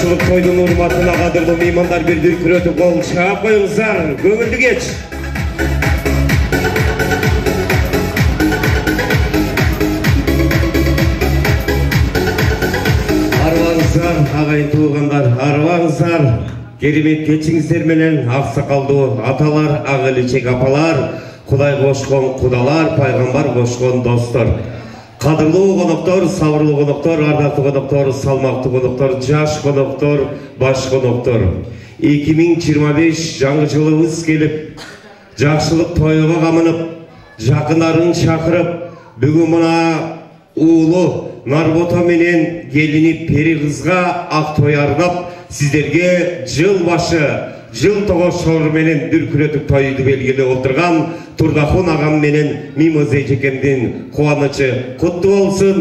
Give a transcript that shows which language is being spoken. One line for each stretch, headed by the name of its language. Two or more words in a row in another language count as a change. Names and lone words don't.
Kyrgyz: тойдун урматына кадырлуу меймандар бир дүркүрөтүп кол чаап коюңуздар. Көңілді кеч. Арваңыздар, ағайын туғандар, арваңыздар. Керемет кечиңиздер менен аксакалдуу аталар, ак эличек апалар, Кудай кошкон кудалар, пайгамбар кошкон достор. Кадырлуу коноктор, сабырлуу коноктор, ардактуу коноктор, салмактуу коноктор, жаш коноктор, баш коноктор. 2025 жаңы жылыбыз келип, жакшылык тойго камынып, жакындарын чакырып, бүгүн мына уулу Нарбота менен келини Пери кызга ак той арнап, сиздерге жыл башы, жыл тогошор менен дүркүрөтүп тойду белгилеп отурган Турдахун агам менен Мимоз эжекемдин кубанычы куттуу болсун.